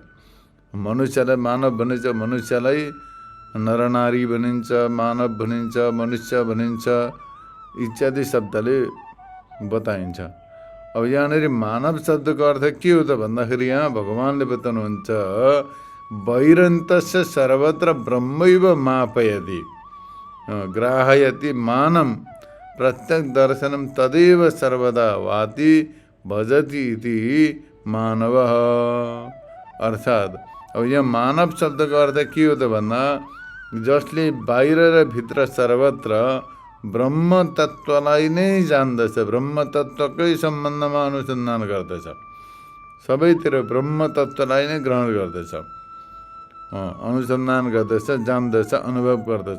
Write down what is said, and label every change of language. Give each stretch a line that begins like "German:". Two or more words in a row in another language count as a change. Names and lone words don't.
Nepali: मनुष्यलाई मानव भनिन्छ, मनुष्यलाई नरनारी भनिन्छ, मानव भनिन्छ, मनुष्य भनिन्छ इत्यादि शब्दले बताइन्छ। अब यहाँनिर मानव शब्दको अर्थ के हो त भन्दाखेरि यहाँ भगवानले बताउनुहुन्छ
Sanskrit: वैरन्तस्य सर्वत्र ब्रह्मैव मापयति ग्राहयति मानं प्रत्यक् दर्शनं तदेव सर्वदा वाति भजति इति मानवः।
Nepali: अर्थात् अब यहाँ मानव शब्दको अर्थ के हो त भन्दा जसले बाहिर र भित्र सर्वत्र ब्रह्म तत्त्वलाई नै जान्दछ, ब्रह्म तत्त्वकै सम्बन्धमा अनुसन्धान गर्दछ, सबैतिर ब्रह्म तत्त्वलाई नै ग्रहण गर्दछ, अनुसन्धान गर्दछ, जान्दछ, अनुभव गर्दछ।